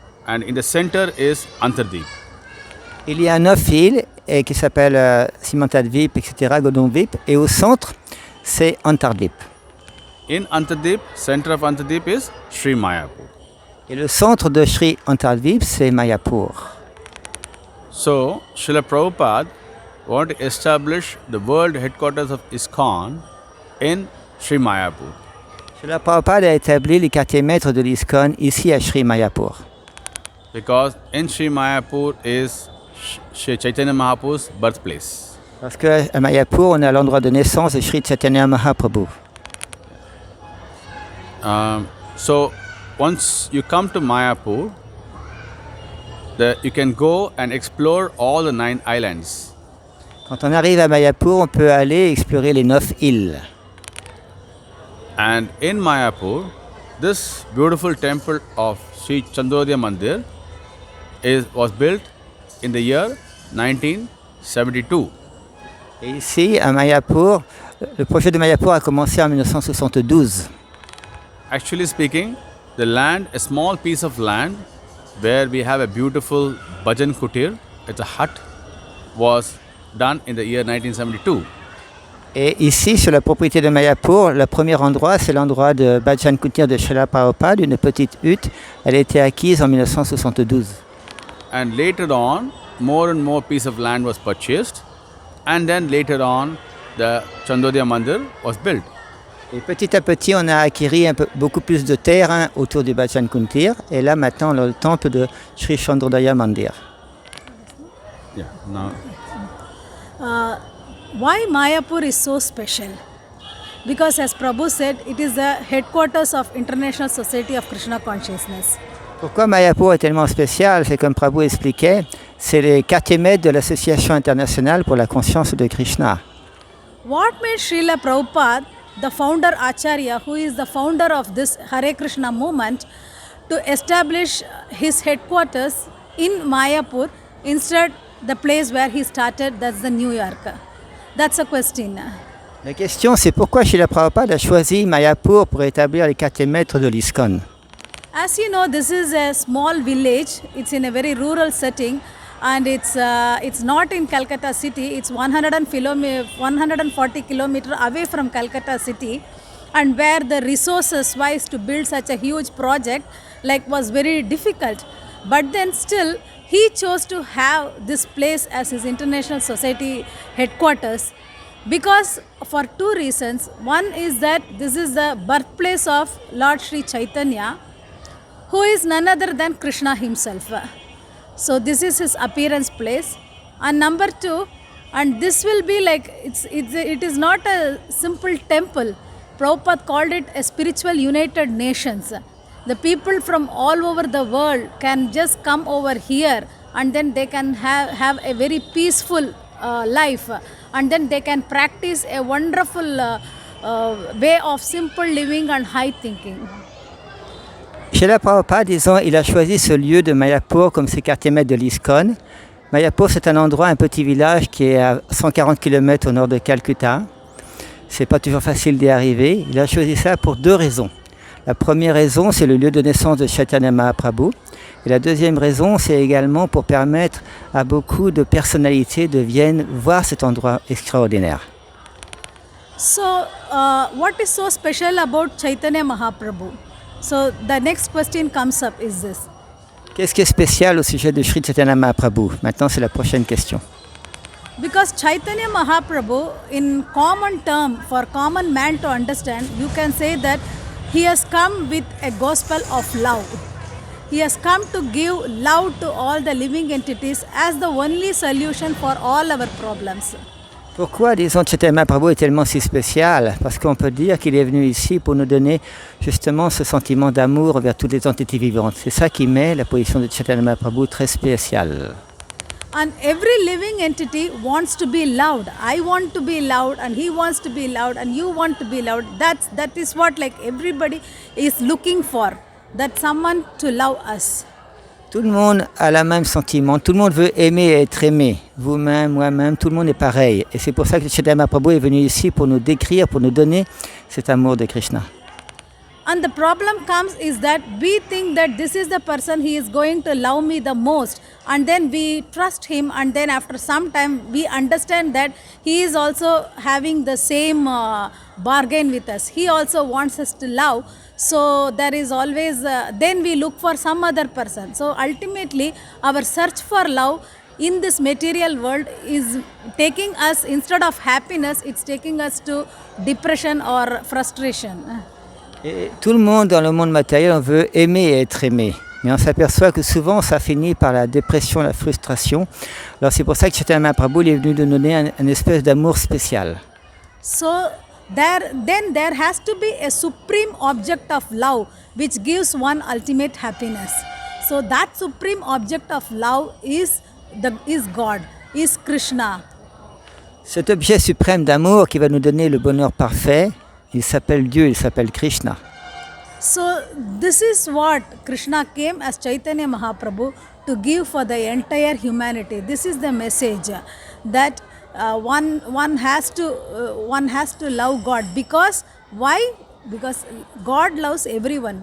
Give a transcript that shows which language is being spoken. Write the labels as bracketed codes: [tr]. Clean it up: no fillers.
[en] And in the center is Antardeep. [fr] Il y a 9 îles qui s'appellent Simantadvip, etc., Godonvip, et au centre, c'est Antardip. [en] In Antardeep, center of Antardeep is Sri Mayapur. [fr] Et le centre de Sri Antardip, c'est Mayapur. [en] So, Srila Prabhupada wanted to establish the world headquarters of ISKCON in Sri Mayapur. [fr] Srila Prabhupada a établi les quartiers maîtres de l'ISKCON ici à Sri Mayapur. [en] Because in Sri Mayapur is Sri Chaitanya Mahaprabhu's birthplace. [fr] Parce qu'à Mayapur, on est à l'endroit de naissance de Sri Chaitanya Mahaprabhu. [en] So, once you come to Mayapur, you can go and explore all the 9 islands. [fr] Quand on arrive à Mayapur, on peut aller explorer les 9 îles. [en] And in Mayapur, this beautiful temple of Sri Chandrodaya Mandir was built in the year 1972. [fr] Et ici, à Mayapur, le projet de Mayapur a commencé en 1972. [en] Actually speaking, a small piece of land where we have a beautiful Bhajan Kutir, it's a hut, was done in the year 1972. [fr] Et ici, sur la propriété de Mayapur, le premier endroit, c'est l'endroit de Bhajan Kutir de Srila Prabhupada, une petite hutte. Elle a été acquise en 1972. [en] And later on, more and more piece of land was purchased. And then later on, the Chandrodaya Mandir was built. [fr] Et petit à petit, on a acquis beaucoup plus de terrain autour du Bhajan Kutir. Et là, maintenant, le temple de Sri Chandrodaya Mandir. [en] Yeah, now. Why Mayapur is so special? Because as Prabhu said, it is the headquarters of International Society of Krishna Consciousness. [fr] Pourquoi Mayapur est tellement spécial? C'est comme Prabhu expliquait, c'est le quartier maître de l'Association internationale pour la conscience de Krishna. [en] What made Srila Prabhupada, the founder Acharya, who is the founder of this Hare Krishna movement, to establish his headquarters in Mayapur instead the place where he started, that's the New York? That's a question. [fr] La question, c'est pourquoi Srila Prabhupada a choisi Mayapur pour établir les quartiers maîtres de l'ISKCON. [en] As you know, this is a small village. It's in a very rural setting, and it's not in Calcutta city. It's 140 kilometers away from Calcutta city, and where the resources wise to build such a huge project was very difficult. But then still, he chose to have this place as his International Society headquarters because for 2 reasons. One is that this is the birthplace of Lord Sri Chaitanya, who is none other than Krishna himself. So this is his appearance place. And number 2, And this will be like, it is not a simple temple. Prabhupada called it a spiritual united nations. The people from all over the world can just come over here, and then they can have a very peaceful life, and then they can practice a wonderful way of simple living and high thinking. [fr] Srila Prabhupada, disons, il a choisi ce lieu de Mayapur comme ses quartiers maîtres de l'ISKCON. Mayapur, c'est un endroit, un petit village qui est à 140 km au nord de Calcutta. C'est pas toujours facile d'y arriver. Il a choisi ça pour deux raisons. La première raison, c'est le lieu de naissance de Chaitanya Mahaprabhu. Et la deuxième raison, c'est également pour permettre à beaucoup de personnalités de viennent voir cet endroit extraordinaire. [en] So, what is so special about Chaitanya Mahaprabhu? So, the next question comes up is this. [fr] Qu'est-ce qui est spécial au sujet de Sri Chaitanya Mahaprabhu? Maintenant, c'est la prochaine question. [en] Because Chaitanya Mahaprabhu, in common term, for common man to understand, you can say that he has come with a gospel of love. He has come to give love to all the living entities as the only solution for all our problems. [fr] Pourquoi, disons, Chaitanya Mahaprabhu est tellement si spécial? Parce qu'on peut dire qu'il est venu ici pour nous donner justement ce sentiment d'amour vers toutes les entités vivantes. C'est ça qui met la position de Chaitanya Mahaprabhu très spéciale. [en] And every living entity wants to be loved. I want to be loved, and he wants to be loved, and you want to be loved. That is what like everybody is looking for. That someone to love us. [fr] Tout le monde a le même sentiment. Tout le monde veut aimer et être aimé. Vous-même, moi-même, tout le monde est pareil. Et c'est pour ça que Chaitanya Mahaprabhu est venu ici pour nous décrire, pour nous donner cet amour de Krishna. [en] And the problem comes is that we think that this is the person he is going to love me the most, and then we trust him, and then after some time we understand that he is also having the same bargain with us. He also wants us to love. So there is always then we look for some other person. So ultimately our search for love in this material world is taking us, instead of happiness, it's taking us to depression or frustration. [fr] Et tout le monde dans le monde matériel, on veut aimer et être aimé. Mais on s'aperçoit que souvent, ça finit par la dépression, la frustration. Alors c'est pour ça que Chaitanya Mahaprabhu est venu nous donner une espèce d'amour spécial. [en] So there has to be a supreme object of love which gives one ultimate happiness. So that supreme object of love is God, is Krishna. [fr] Cet objet suprême d'amour qui va nous donner le bonheur parfait, il s'appelle Dieu, il s'appelle Krishna. [en] So this is what Krishna came as Chaitanya Mahaprabhu to give for the entire humanity. This is the message that one has to love God. Because why? Because God loves everyone.